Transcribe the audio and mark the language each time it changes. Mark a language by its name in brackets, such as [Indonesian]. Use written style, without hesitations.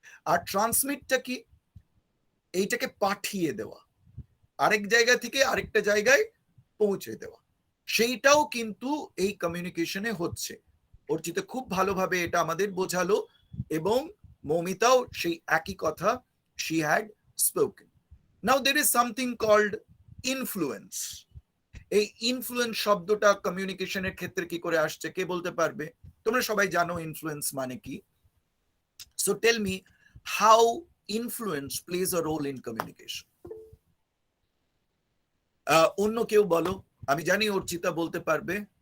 [Bangla] আর ট্রান্সমিটটা কি, এইটাকে পাঠিয়ে দেওয়া, আরেক জায়গা থেকে আরেকটা জায়গায় পৌঁছে দেওয়া, সেইটাও কিন্তু এই কমিউনিকেশনে হচ্ছে। অর্চিতা খুব ভালোভাবে এটা আমাদের বোঝালো এবং মৌমিতাও সেই একই কথা [English] she had spoken. Now there is something called influence. [Bangla] এই ইনফ্লুয়েন্স শব্দটা কমিউনিকেশনের ক্ষেত্রে কি করে আসছে, কে বলতে পারবে? তোমরা সবাই জানো ইনফ্লুয়েন্স মানে কি। [English] So tell me how influence plays a role in communication. [Bangla] অন্য কেউ বলো, আমি জানি অর্চিতা বলতে পারবে।